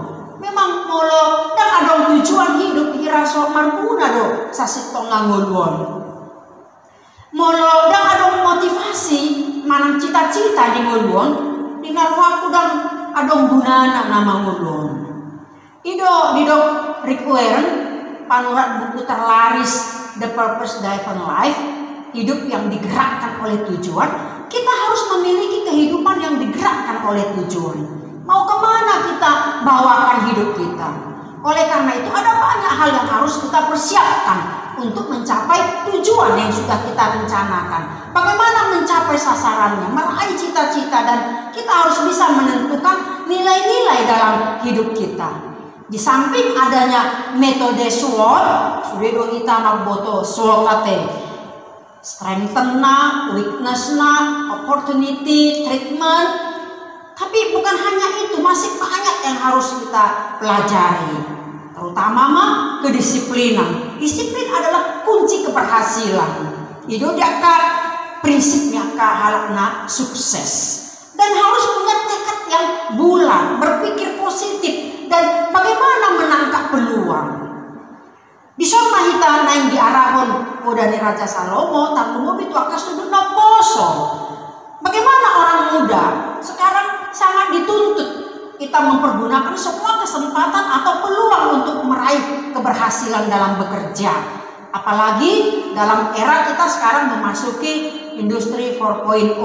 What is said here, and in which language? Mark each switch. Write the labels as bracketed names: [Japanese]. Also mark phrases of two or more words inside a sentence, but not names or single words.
[Batak Toba] Memang molo dan ada tujuan hidup iraso marpuna do sasitong ngoluon. Molo dan ada motivasi manang cita-cita di ngoluon dinaruaku dan ada gunana nama ngoluon. Didok Rick Warren panurat buku terlaris The Purpose Driven Life, [Indonesian] hidup yang digerakkan oleh tujuan. Kita harus memiliki kehidupan yang digerakkan oleh tujuan. Mau kemana kita bawakan hidup kita? Oleh karena itu ada banyak hal yang harus kita persiapkan untuk mencapai tujuan yang sudah kita rencanakan. Bagaimana mencapai sasarannya, meraih cita-cita, dan kita harus bisa menentukan nilai-nilai dalam hidup kita. Di samping adanya metode SWOT, sudah kita magboto SWOT strengthen na, weakness na, [English] opportunity, treatment. [Indonesian] Tapi bukan hanya itu, masih banyak yang harus kita pelajari. Terutama kedisiplinan. Disiplin adalah kunci keberhasilan. Itu dia prinsipnya halakna sukses. Dan harus punya tekad yang bulat, berpikir positif, dan bagaimana menangkap peluang. [Batak Toba] Di soma hita naing diarahon odani Raja Salomo tanggumo bitu akas tudun na poso. [Indonesian] Bagaimana orang muda sekarang sangat dituntut kita mempergunakan semua kesempatan atau peluang untuk meraih keberhasilan dalam bekerja. Apalagi dalam era kita sekarang memasuki industri 4.0.